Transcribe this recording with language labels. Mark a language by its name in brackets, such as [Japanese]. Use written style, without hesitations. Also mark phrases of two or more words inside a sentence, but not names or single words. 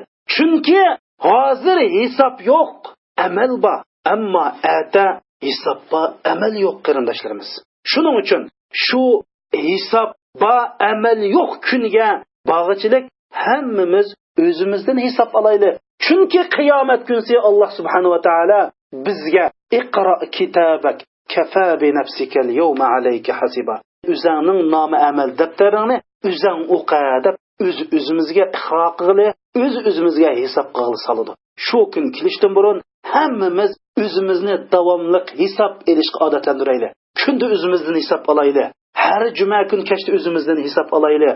[Uzbek] Chunki hozir hisob yo'q, amal bor, ammo ata hisob bor, amal yo'q qarindoshlarimiz. Shuning uchun shu hisob bor, amal yo'q kuniga bag'ishlik hammamiz o'zimizdan hisob olaylik. Chunki qiyomat kunsi Alloh subhanahu va taolo bizga [Arabic] اقرأ كتابك كفى بنفسك اليوم عليك حسيبا. [Uzbek] O'zingning nomi amal daftaringni o'zing o'qa deb o'zimizga iqro qilib, o'zimizga hisob qilib soladi. Shu kun kelishdan burun hammamiz o'zimizni davomli hisob elishga odatlantiraylik. Kunda o'zimizdan hisob olaylik. Har juma kun kechda o'zimizdan hisob olaylik.